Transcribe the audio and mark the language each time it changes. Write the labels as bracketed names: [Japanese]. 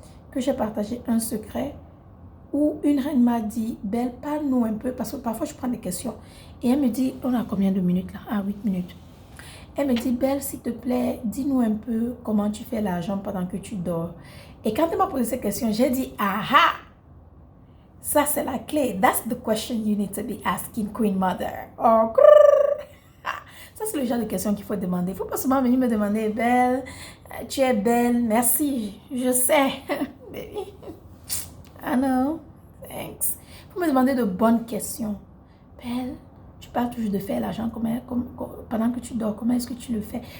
[French] Que j'ai partagé un secret où une reine m'a dit, Belle, parle-nous un peu, parce que parfois je prends des questions. Et elle me dit, on a combien de minutes là? Ah, 8 minutes. Elle me dit, Belle, s'il te plaît, dis-nous un peu comment tu fais l'argent pendant que tu dors. Et quand elle m'a posé cette question, j'ai dit, aha! Ça, c'est la clé. [English] That's the question you need to be asking Queen Mother. [French] Oh, ça, c'est le genre de question qu'il faut demander. Il ne faut pas seulement venir me demander, Belle, tu es belle, merci, je sais. Baby. [English] I know, thanks. [French] Il faut me demander de bonnes questions. Belle, tu parles toujours de faire l'argent pendant que tu dors. Comment est-ce que tu le fais?